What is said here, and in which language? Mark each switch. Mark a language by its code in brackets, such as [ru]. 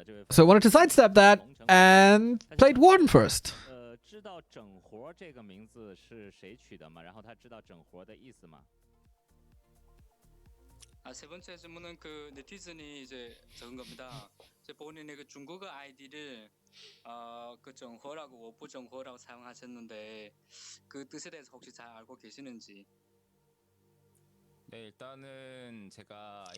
[en] So I wanted to sidestep that and played Warden first. [zh] 知道整活这个名字是谁取的吗？然后他知道整活的意思吗？ [ko] 세 번째 질문은 그 네티즌이 이제 적은 겁니다. 이제 본인의 그 중국어 아이디를 그 정호라고 워프 정호라고 사용하셨는데 그 뜻에 대해서 혹시 잘 알고 계시는지? 네, 일단은 제가